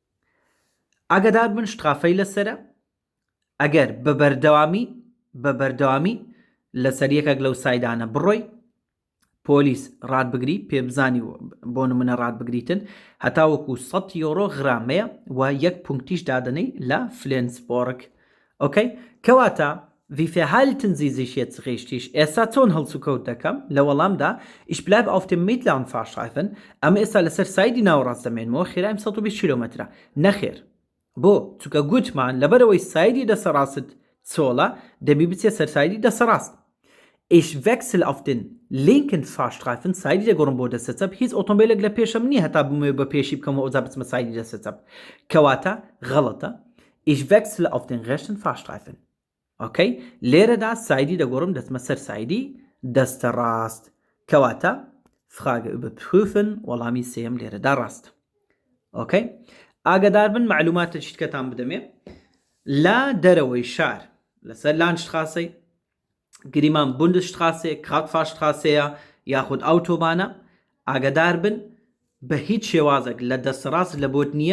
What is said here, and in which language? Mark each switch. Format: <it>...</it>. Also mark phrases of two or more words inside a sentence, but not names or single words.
<ckb>ئاگادار بن شترافەی لەسرە ئەگەر بە بەردەوامی لەسەر یەکێک لەو سایدانە بڕۆی پۆلیس ڕادبگری پێبزانی بۆ نمونە ڕادبگریتن هەتا وەکو 100 یۆرۆ غرامەیە و 1 پونکتیش دادنەی لە فلێنسبۆرگ ئۆکەی کەواتە</ckb> <de>wie verhalten Sie sich jetzt richtig</de> <ckb>ئێستا چۆن هەڵسوکەوت دەکەم لە وەڵامدا</ckb> <de>ich bleibe auf dem mittleren Fahrstreifen</de> <ckb>ئەمە ئێستا لەسەر سایدی ناوەڕاست دەمێنمەوە خێرایم 120 کیلۆمەترە نەخێر بۆ چونکە گوتمان لەبەرەوەی سایدی دەسەڕاست چۆڵە دەبی بچێ سەر سایدی دەسەڕاست</ckb> <de>ich wechsle auf den linken Fahrstreifen</de> <ckb>سایدی دەگۆڕم بۆ دەستە چەپ هیچ ئۆتۆمبیلێک لە پێشەم نییە هەتا بمێ بە پێشی بکەمەوە ئەوجا بچمە سایدی دەستە چەپ کەواتە غەڵەتە</ckb> <de>ich wechsle auf den rechten Fahrstreifen</de> <ckb>ئۆکەی لێرەدا سایدی دەگۆڕم دەچمە سەر سایدی دەستە ڕاست کەواتە</ckb> <de>Frage überprüfen</de> <ckb>وەڵامی سێم لێرەدا ڕاست ئۆکەی ئاگادار بن معلوماتە چیتکەتان بدەمێ لا دەرەوەی شار لەسەر لانشتراسەی گریمان بوندسشتراسێ کاتفاشتراسەیە یاخود ئەوتۆبانە ئاگادار بن بە هیچ شێوازێک لە دەستەڕاست لە بۆت نییە</ckb>